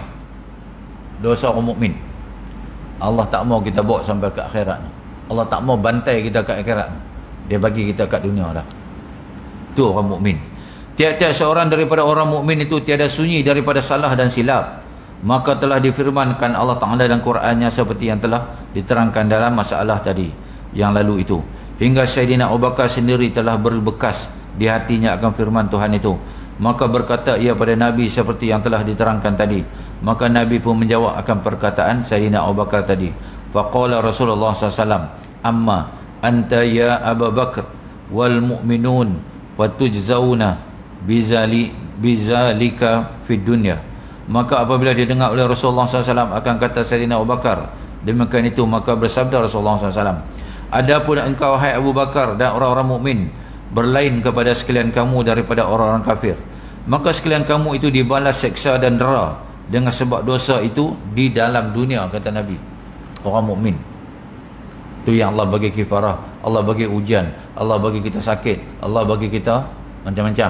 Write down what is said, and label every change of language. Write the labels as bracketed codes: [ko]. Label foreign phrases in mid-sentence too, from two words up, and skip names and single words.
[ms] Dosa orang mukmin Allah tak mau kita bawa sampai ke akhirat. Allah tak mau bantai kita ke akhirat, dia bagi kita kat dunia dah. Tu orang mukmin. Tiap-tiap seorang daripada orang mukmin itu tiada sunyi daripada salah dan silap. Maka telah difirmankan Allah Ta'ala dalam Qurannya seperti yang telah diterangkan dalam masalah tadi yang lalu itu. Hingga Sayyidina Abu Bakar sendiri telah berbekas di hatinya akan firman Tuhan itu. Maka berkata ia pada Nabi seperti yang telah diterangkan tadi. Maka Nabi pun menjawab akan perkataan Sayyidina Abu Bakar tadi. [ar] فقال رسول الله ﷺ, أما أنت يا أبا بكر والمؤمنون وتجزون بذلك في الدنيا. [ms] Maka apabila didengar oleh Rasulullah SAW akan kata Sayyidina Abu Bakar demikian itu, maka bersabda Rasulullah SAW, adapun engkau hai Abu Bakar dan orang-orang mukmin berlain kepada sekalian kamu daripada orang-orang kafir, maka sekalian kamu itu dibalas seksa dan dera dengan sebab dosa itu di dalam dunia, kata Nabi. Orang mukmin tu yang Allah bagi kifarah, Allah bagi ujian, Allah bagi kita sakit, Allah bagi kita macam-macam.